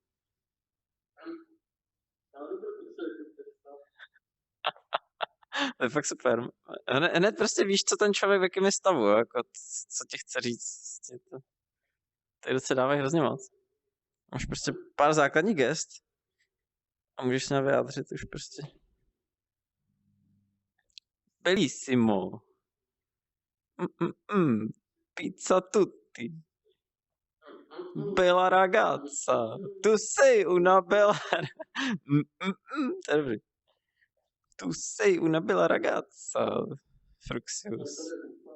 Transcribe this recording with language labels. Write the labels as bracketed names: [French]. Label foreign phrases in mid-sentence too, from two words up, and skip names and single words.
[Czech] To je fakt super. Hned prostě víš, co ten člověk v jakém je stavu, jako co ti chce říct. Tady se dávají hrozně moc. Máš prostě pár základních gest a můžeš se vyjádřit už prostě. [Italian] Bellissimo. Pizza tutti. Bella ragazza. Tu sei una bella... [Czech] To je dobrý. [Italian] Tu sei una bella ragazza. Fruxius.